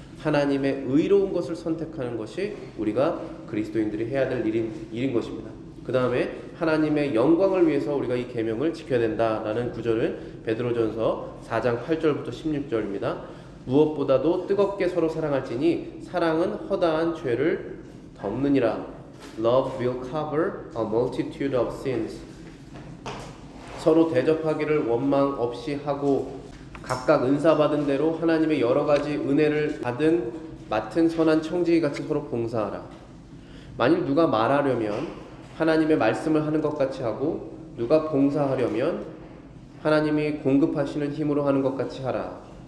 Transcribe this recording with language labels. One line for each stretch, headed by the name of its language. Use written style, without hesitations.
Korean: 하나님의 의로운 것을 선택하는 것이 우리가 그리스도인들이 해야 될 일인 것입니다. 그 다음에 하나님의 영광을 위해서 우리가 이 계명을 지켜야 된다라는 구절은 베드로전서 4장 8절부터 16절입니다. 무엇보다도 뜨겁게 서로 사랑할지니 사랑은 허다한 죄를 덮느니라.
English: Love will cover a multitude of sins.
Korean: 서로 대접하기를 원망 없이 하고 각각 은사 받은 대로 하나님의 여러 가지 은혜를 맡은 선한 청지기 같이 서로 봉사하라. 만일 누가 말하려면 하나님의 말씀을 하는 것 같이 하고 누가 봉사하려면 하나님이 공급하시는 힘으로 하는 것 같이 하라.